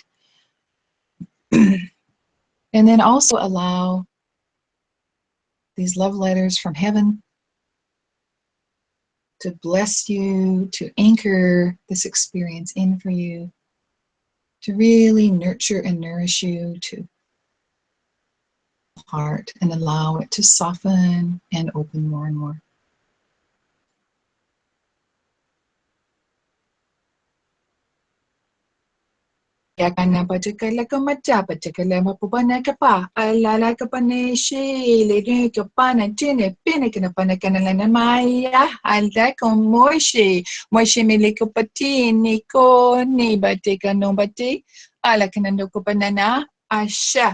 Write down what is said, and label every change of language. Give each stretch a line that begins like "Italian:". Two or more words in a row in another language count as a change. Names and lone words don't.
English: And then also allow these love letters from heaven to bless you, to anchor this experience in for you, to really nurture and nourish you, to heart, and allow it to soften and open more and more. Ya kana patikala ko macha patikala mapubana ka pa alala ka paneshi le ne ka pana tine pine kana pana kana na maya alda ko moshi mele ko patini ko ni batika no bati ala kana no ko banana asha